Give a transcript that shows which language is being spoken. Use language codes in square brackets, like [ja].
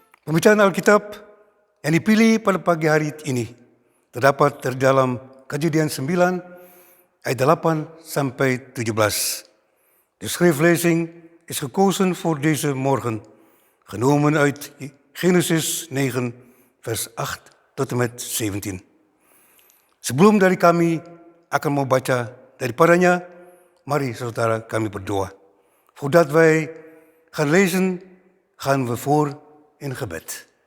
[id] Pembacaan Alkitab yang dipilih pada pagi hari ini terdapat dari dalam Kejadian 9 ayat 8 sampai 17. [nl] De schriftlezing is gekozen voor deze morgen, genomen uit Genesis 9 vers 8 tot en met 17. [id] Sebelum dari kami akan membaca daripadanya, mari saudara kami berdoa. [nl] Voordat wij gaan lezen, gaan we voor in gebed.